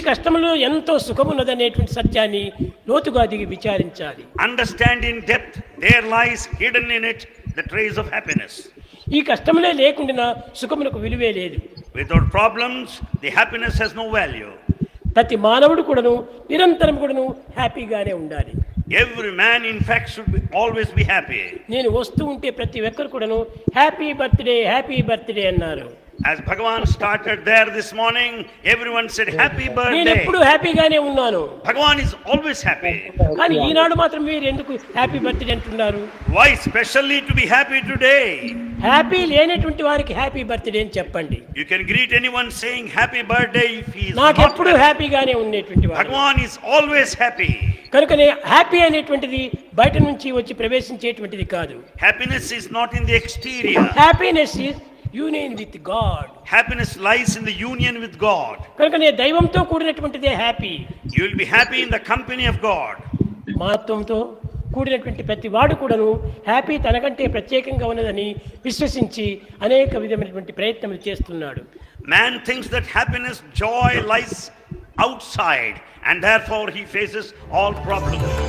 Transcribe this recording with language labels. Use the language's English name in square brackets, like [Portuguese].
[Telugu] కష్టములో ఎంతో సుఖమున్నదనేటువంటి సత్యాన్ని లోతుగా దిగి విచారించాలి. [English] understand in depth there lies hidden in it the trace of happiness. [Telugu] ఈ కష్టములే లేకుండా సుఖమునకు విలువే లేదు. [English] Without problems, the happiness has no value. [Telugu] ప్రతి మానవుడు కూడాను నిరంతరం కూడాను హ్యాపీగానే ఉండాలి. [English] Every man, in fact, should always be happy. [Telugu] నేను వస్తూ ఉంటే ప్రతి ఒక్కరు కూడాను హ్యాపీ బర్త్డే అన్నారు. [English] As Bhagavan started there this morning, everyone said happy [Telugu] నేను [English] birthday. [Telugu] ఎప్పుడు హ్యాపీగానే ఉన్నాను. [English] Bhagavan is always happy. [Telugu] కానీ ఈనాడు మాత్రం మీరు ఎందుకు హ్యాపీ బర్త్డే అంటున్నారు? [English] Why specially to be happy today? [Telugu] Happy లేనటువంటి వారికి హ్యాపీ బర్త్డే అని చెప్పండి. [English] You can greet anyone saying happy birthday if he is [Telugu] నాకు [English] not [Telugu] ఎప్పుడు [English] happy. [Telugu] హ్యాపీగానే ఉండేటువంటి వాడు. [English] Bhagavan is always happy. [Telugu] కనుకనే హ్యాపీ అనేటువంటిది బయట నుంచి వచ్చి ప్రవేశించేటువంటిది కాదు. [English] Happiness is not in the exterior. Happiness is union with God. Happiness lies in the union with God. [Telugu] కనుకనే దైవంతో కూడినటువంటిదే happy. [English] You will be happy in the company of God. [Telugu] మానవత్వంతో కూడినటువంటి ప్రతి వాడు కూడాను హ్యాపీ తనకంటే ప్రత్యేకంగా ఉన్నదని విశ్వసించి అనేక విధమైనటువంటి ప్రయత్నములు చేస్తున్నాడు. [English] Man thinks that happiness, joy lies outside, and therefore he faces all problems.